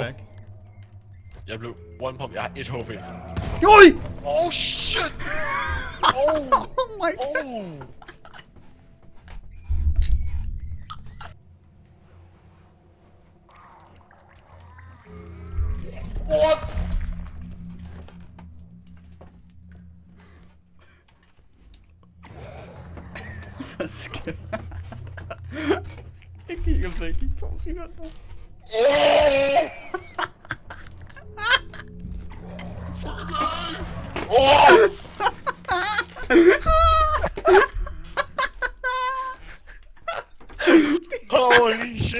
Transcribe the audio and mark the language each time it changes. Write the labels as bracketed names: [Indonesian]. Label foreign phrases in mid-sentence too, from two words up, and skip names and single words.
[Danish] Back. Jeg blev [English] one pump. [Danish] Jeg har 1 HP. Joi! [English] Oh shit! Oh my god! Oh! What? [Danish] Hvad sker der? Jeg kigger væk i 2 sekunder. [English] Holy shit!